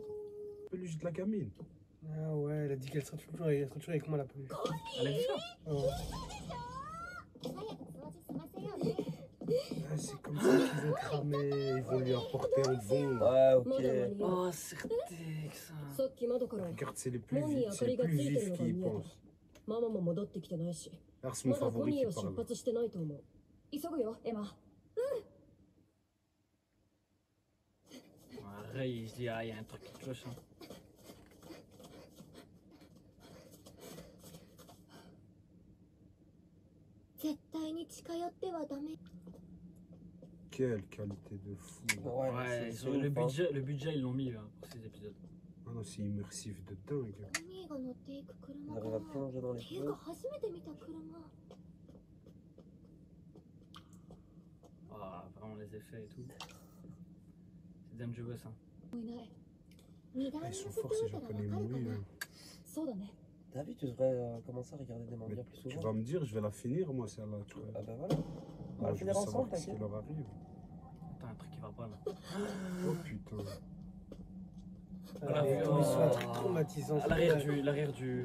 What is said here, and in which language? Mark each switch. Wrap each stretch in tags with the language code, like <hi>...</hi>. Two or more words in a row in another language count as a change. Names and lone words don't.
<fr>Peluche de la gamine. Ah ouais, elle a dit qu'elle serait toujours avec moi la peluche. Elle a dit ça. Oh. Ah, c'est comme ça qu'ils vont cramer, ils vont lui apporter un bon. Ouais, ok. Oh, c'est ridicule ça.</fr> <ja>さっき窓から</ja> <fr>Regarde, c'est les plus vifs qui y pensent.</fr> <ja>ママも戻ってきてないし</ja> <fr>Regarde, c'est</fr> <ja>ま</ja> <fr>mon</fr> <ja>だコ</ja> <fr>favori</fr> <ja>ニー</ja> <fr>qui</fr> <ja>を出</ja> <fr>parle.</fr> <ja>発してないと思う急ぐよエマ</ja> <fr>Ray, je dis, ah, il y a un truc qui cloche. Hein. Quelle qualité de fou. Ouais, Ouais, c'est le ouf, hein. budget, ils l'ont mis là, pour ces épisodes. Ah non, c'est immersif de dingue. Ils arrivent à plonger dans l'épisode. Ah, vraiment les effets et tout. C'est dangereux ça. Ah, ils sont forts ces japonais mouillés. Hein.</fr> <ja>そうだね</ja> <fr>T'as vu, tu devrais commencer à regarder des mangas Mais plus tu souvent. vas me dire, je vais la finir moi celle-là. Tu vois. Ah bah voilà. On va Moi, le je veux finir ensemble, savoir ce qui t'inquiète. leur arrive. Putain, un truc qui va pas là. Oh putain. Voilà, Les oh. ils sont un truc traumatisant. À l'arrière du</fr>